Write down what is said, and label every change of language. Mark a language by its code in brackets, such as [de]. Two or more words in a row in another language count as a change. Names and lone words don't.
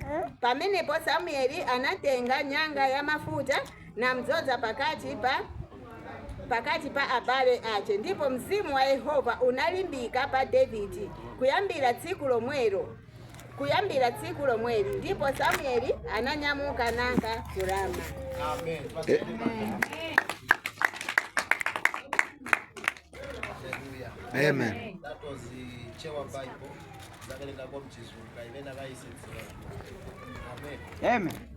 [ny] Pamenepo Samueli anatenga nyanga ya mafuta namdzoza pakati pa abale ache. Ndipo mzimu wa Yehova unalimbika pa Davidi kuyambira tsiku lomweli. Ndipo Samueli ananyamuka nanka ku Rama. Amen. Amen. [en] That was the Chewa Bible. [ny] Amen.